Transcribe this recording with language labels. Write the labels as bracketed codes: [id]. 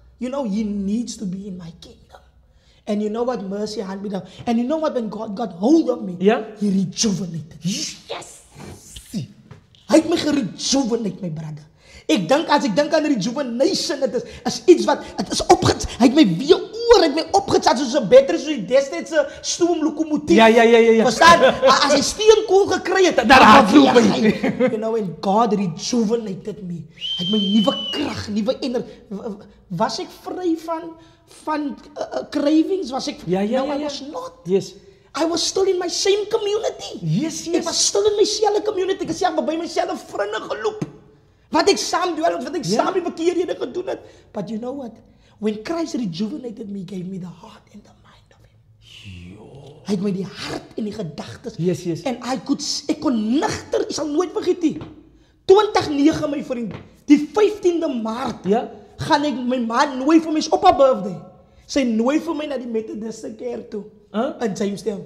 [en] You know, he needs to be in my kingdom. And you know what, mercy hand me down. And you know what, when God got hold of me, he rejuvenated. Yes. [af] Hy het my gerejuvenate, [en] my brother. [af] As ek dink aan rejuvenation, het is iets wat, het is opgezet, hy het my weer hy het my opgezet, soos 'n battery, soos die destydse stoomlokomotief. Verstaan? As hy steenkool gekry het, daar hardloop hy. [en] You know, and God rejuvenated me. [af] Hy het my nuwe krag, nuwe energie. Was ek vry van cravings? Was ek? [en] No, I was not. I was still in my same community. [af] Ek was still in myselfde community. Ek het self by myself vriende geloop. Wat ek saam doen, wat ek saam die verkeerde gedoen het. [en] But you know what? When Christ rejuvenated me, gave me the heart and the mind of him. [af] Hy het my die hart en die gedagtes. En ek kon nigter, ek sal nooit vergeet nie. 2009, my vriend, die 15de Maart, gaan ek my ma nooi vir my op haar birthday. Sy nooi vir my na die Methodiste kerk toe. In Jamestown.